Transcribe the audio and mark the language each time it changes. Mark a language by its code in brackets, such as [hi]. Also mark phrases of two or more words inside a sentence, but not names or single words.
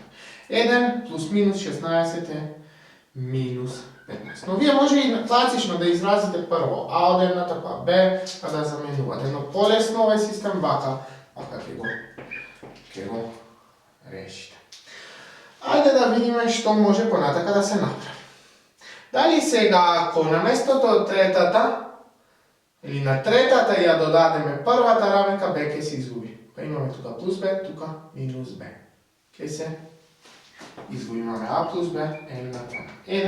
[mk] 1 плюс минус 16 е минус 15. Но вие може и класично да изразите прво а од едната па b, па да заменувате. Но полесно овој систем вака ќе го решите. [sr] vidimo što može ponataka da se napravi. [mk] Дали сега, ако на местото од третата, или на третата ја додадеме првата равенка, b ќе се изгуби. Па имаме тука плюс b, тука минус b. Ќе се изгуби, имаме a плюс b, n на 1.